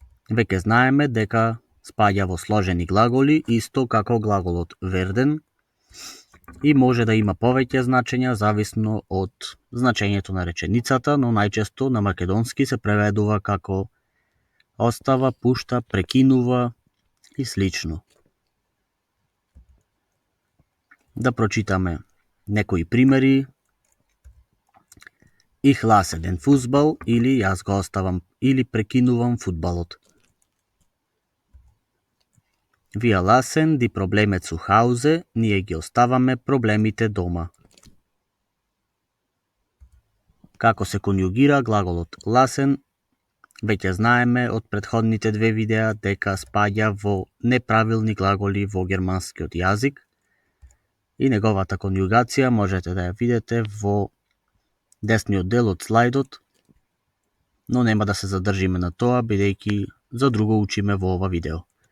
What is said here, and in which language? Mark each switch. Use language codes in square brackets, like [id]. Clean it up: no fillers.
[mk] Веќе знаеме дека спаѓа во сложени глаголи, исто како глаголот werden, и може да има повеќе значења зависно од значењето на реченицата, но најчесто на македонски се преведува како остава, пушта, прекинува и слично. Да прочитаме некои примери. [de] Ich lasse den Fußball [mk] или јас го оставам или прекинувам фудбалот. [de] Wir lassen die Probleme zu Hause, [mk] ние ги оставаме проблемите дома. Како се конјугира глаголот lassen, веќе знаеме од претходните две видеа дека спаѓа во неправилни глаголи во германскиот јазик и неговата конјугација можете да ја видите во десниот дел од слайдот, но нема да се задржиме на тоа, бидејќи за друго учиме во ова видео.